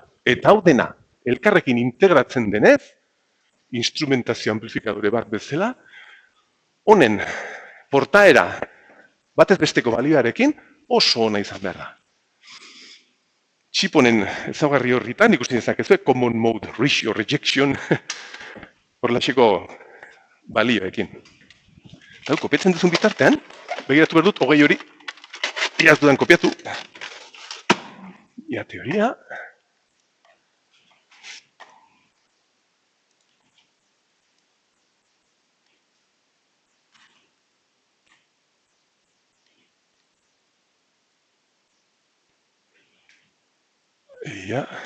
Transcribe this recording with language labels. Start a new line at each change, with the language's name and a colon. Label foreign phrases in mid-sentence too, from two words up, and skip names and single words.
Basque: Eta hau dena, elkarrekin integratzen denez, instrumentazio amplifikadore bat bezala, honen portaera batez besteko balioarekin oso ona izan behar da. Txip honen ezaugarri horritan, ikusten dezakezue,
English: common mode ratio rejection,
Basque: horrelaxeko balioekin. Eta kopiatzen duzun bitartean, begiratu behar dut, hogei hori, iaz dudan kopiatu. Ia teoria. Ia.